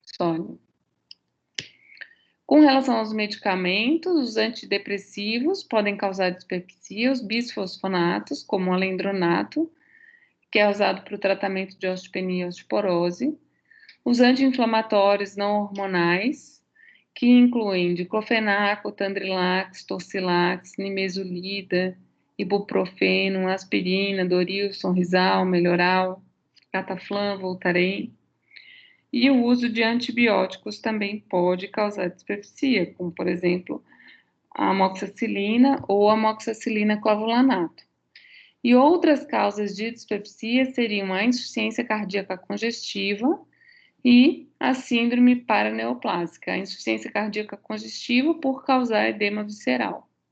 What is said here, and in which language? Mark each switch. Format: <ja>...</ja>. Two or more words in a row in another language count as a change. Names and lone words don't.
<pt>Com relação aos medicamentos, os antidepressivos podem causar dispepsia, os bisfosfonatos, como o alendronato, que é usado para o tratamento de osteopenia e osteoporose, os anti-inflamatórios não hormonais, que incluem diclofenaco, tandrilax, torcilax, nimesulida, ibuprofeno, aspirina, dorilson, Rizal, Melhoral, cataflam, Voltaren. E o uso de antibióticos também pode causar dispepsia, como, por exemplo, a amoxicilina ou amoxicilina clavulanato. E outras causas de dispepsia seriam a insuficiência cardíaca congestiva e a síndrome paraneoplásica, a insuficiência cardíaca congestiva por causar edema visceral.</pt>